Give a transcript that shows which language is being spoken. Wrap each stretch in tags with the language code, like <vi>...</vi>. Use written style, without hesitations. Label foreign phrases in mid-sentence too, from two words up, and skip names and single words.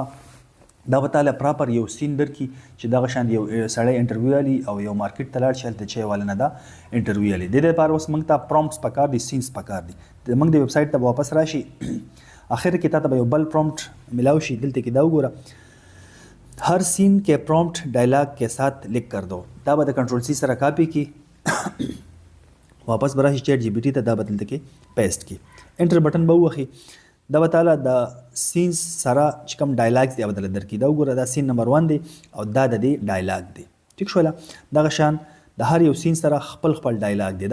<ps>دا به تاله پراپر یو سین درکړي چې دغه شان یو سړی انټرویو والی او یو مارکیټ ته لاړ شي هلته چای والا نه دا انټرویو والی. د دې لپاره اوس موږ ته پرومپټس پکار دي، سینس پکار دي. موږ د ویب سایټ ته واپس راشي، آخر کې تا ته به یو بل پرومپټ ملاو شي. دلته کې دا وګوره،</ps> <ur>هر سین کے پرومپٹ ڈائلاگ کے ساتھ لکھ کر دو.</ur> <ps>دا به د کنټرول سی سره کاپی کی واپس براشي چیټ جی پی ټي ته، دا به دلته کې پیسټ کی. انټر بټن به ووهي، دا به تعالی د سینس سره چې کوم ډایلاګز دی بدل درکړي. دا وګوره، دا سین نمبر 1 دی او دا د دې ډایلاګ دی. ټیک شوله، دغه شان د هر یو سین سره خپل ډایلاګ دی.</ps>